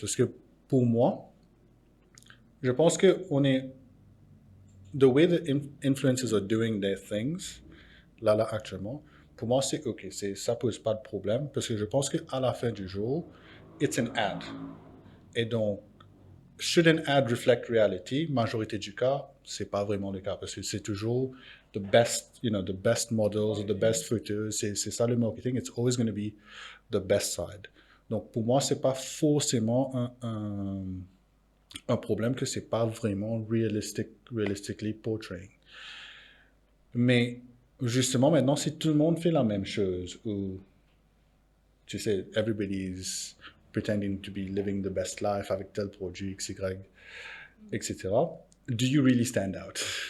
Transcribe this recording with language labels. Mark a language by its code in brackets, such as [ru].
[fr] Parce que pour moi, je pense que [en] the way the influencers are doing their things, [fr] là actuellement, pour moi, c'est OK. Ça pose pas de problème parce que je pense qu'à la fin du jour, [en] it's an ad. [fr] Et donc, [en] should an ad reflect reality? [fr] Majorité du cas, c'est pas vraiment le cas parce que c'est toujours [en] the best models, the best photos. [fr] C'est ça le marketing. [en] It's always going to be the best side. [fr] Donc, pour moi, c'est pas forcément un problème que c'est pas vraiment [en] realistically portraying. [fr] Mais justement, maintenant, si tout le monde fait la même chose, ou tu sais, [en] everybody's pretending to be living the best life [fr] avec tel produit, XY, etc., [en] do you really stand out?